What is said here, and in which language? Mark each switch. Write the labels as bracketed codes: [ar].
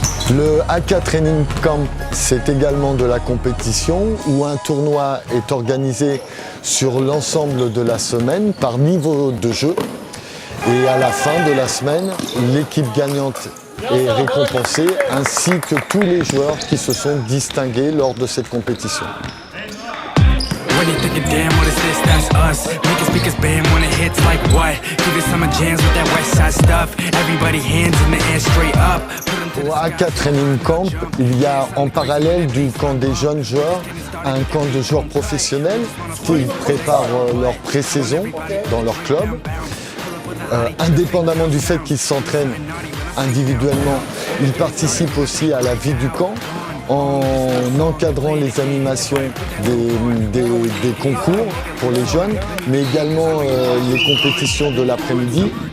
[fr] Le AK Training Camp, c'est également de la compétition où un tournoi est organisé sur l'ensemble de la semaine par niveau de jeu. Et à la fin de la semaine, l'équipe gagnante est récompensée ainsi que tous les joueurs qui se sont distingués lors de cette compétition. [en] Really thinking, damn, what is this? That's us. Making speakers band when it hits like what? Give it some jams with that west side stuff. Everybody hands in the air straight up. [fr] Au AK Training Camp, il y a en parallèle du camp des jeunes joueurs un camp de joueurs professionnels qui préparent leur pré-saison dans leur club. Indépendamment du fait qu'ils s'entraînent individuellement, ils participent aussi à la vie du camp en encadrant les animations des concours pour les jeunes, mais également les compétitions de l'après-midi.